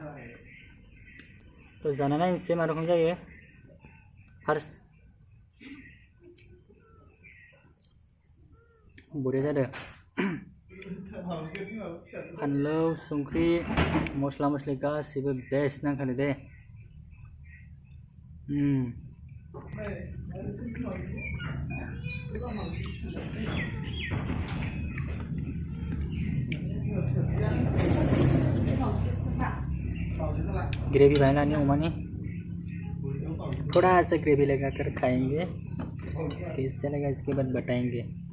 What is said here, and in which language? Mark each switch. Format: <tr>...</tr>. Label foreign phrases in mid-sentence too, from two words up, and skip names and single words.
<brx>जाना नायनोसै मा रखम जायो। फार्स्ट बरिया जादों। फानलौ संख्रि मस्ला मस्लि गासैबो बेस्ट नांखादो दे।</brx> <hi>ग्रेवी बनानी उमानी, थोड़ा सा ग्रेवी लगा कर खाएंगे, कैसे लगा इसके बाद बताएंगे।</hi>